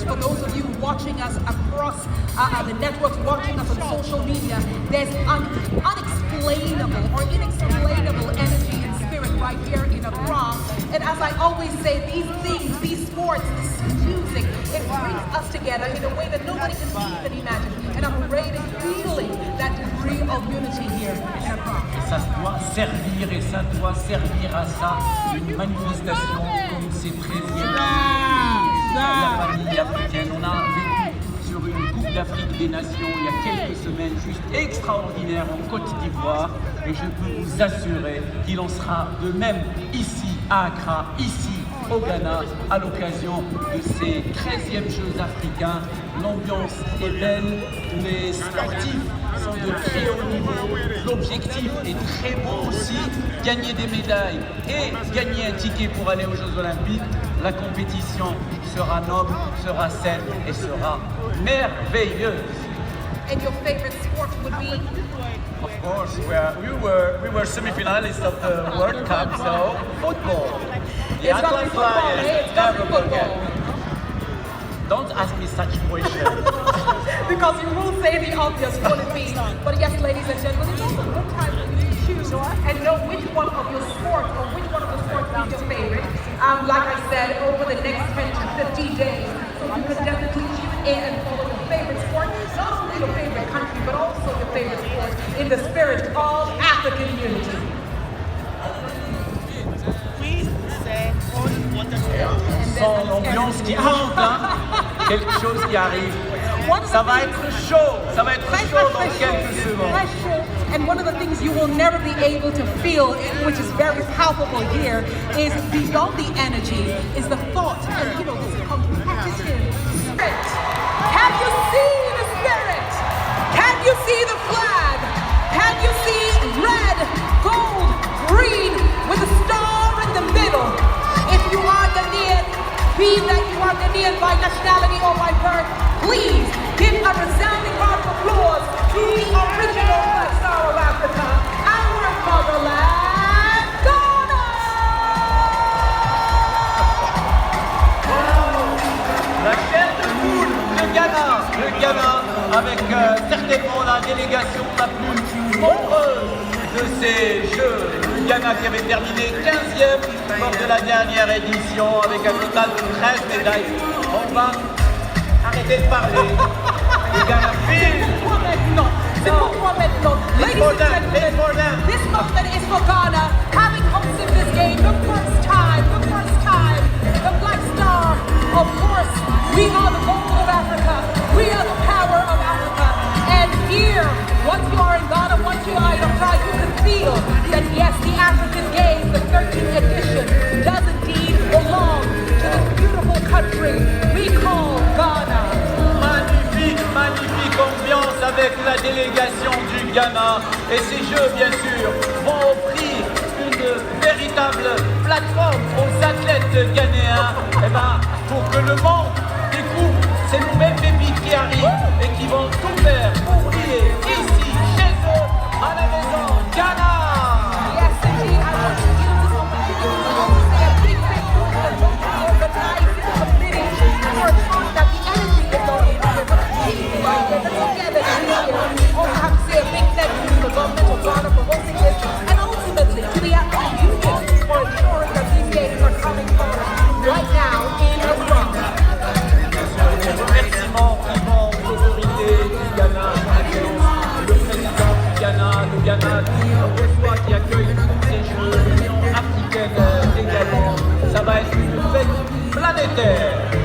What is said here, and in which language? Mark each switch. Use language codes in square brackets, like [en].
[en] For those of you watching us across the networks, watching us on social media, there's unexplainable or inexplainable energy and spirit right here in Accra. And as I always say, these things, these sports, this music, it brings us together in a way that nobody can even imagine. And I'm really feeling that degree of unity here in Accra. [fr] Et ça doit servir à ça, une manifestation comme ces 13e de la famille africaine. On a vécu sur une Coupe d'Afrique des Nations il y a quelques semaines, juste extraordinaire en Côte d'Ivoire. Et je peux vous assurer qu'il en sera de même ici à Accra, ici au Ghana, à l'occasion de ces 13e Jeux africains. L'ambiance est belle, les sportifs sont de très haut niveau, l'objectif est très beau aussi, gagner des médailles et gagner un ticket pour aller aux Jeux Olympiques. La compétition sera noble, sera saine et sera merveilleuse. [en] And your favorite sport would be? Of course, we were semi-finalists of the World Cup, so football. The It's gonna be Atlas football, Lions, eh? It's gonna be never forget. football. Don't ask me such questions. Because you will say the obvious, will it be? But yes, ladies and gentlemen, it's also a good time for you to choose and know which one of your sports or which one of the sports is your favorite. Like I said, over the next 10 to 15 days, so you can definitely tune in and follow your favorite sport, not only your favorite country, but also your favorite sport in the spirit of African unity. [fr] Sans l'ambiance qui monte, hein, quelque chose qui arrive. Ça va être chaud, ça va être chaud dans quelques secondes. [en] And one of the things you will never be able to feel, which is very palpable here, is beyond the energy, is the thought and this competitive spirit. Can you see the spirit? Can you see the flag? Can you see red, gold, green with a star in the middle? If you are Ghanaian, be that you are Ghanaian by nationality or by birth, please give a resounding round of applause to the original Black Star of Africa, our motherland, Ghana! [fr] La chair de poule, le Ghana avec certainement la délégation la plus nombreuse de ces Jeux. Le Ghana qui avait terminé 15e lors de la dernière édition avec un total de 13 médailles. On va arrêter de parler. Le Ghana file. [en] Ladies and gentlemen, this moment is for Ghana, having hosted this game the first time, the Black Star, of course, we are the gold of Africa, we are the power of Africa, and here, once you are in Ghana, once you are in Accra, you can feel that yes, the African Games, the 13th edition, does indeed belong to this beautiful country we call Ghana. [fr] Magnifique, magnifique avec la délégation du Ghana. Et ces Jeux, bien sûr, vont offrir une véritable plateforme aux athlètes ghanéens pour que le monde découvre ces nouvelles pépites qui arrivent et qui vont tout faire pour briller ici, chez eux, à la maison Ghana. [en] Yes, indeed. I want to use this opportunity to also say a big thank you to the organizing committee for ensuring that the energy is not only here, but the team right there, the togetherness is here. Also have to say a big thank you to the government of Ghana for hosting this, and ultimately to the athlete union for ensuring that these games are coming on right now in Accra. [fr] Remerciements vivants aux autorités du Ghana, le président du Ghana, le Ghana qui reçoit, qui accueille ces Jeux, l'Union africaine également. Ça va être une fête planétaire.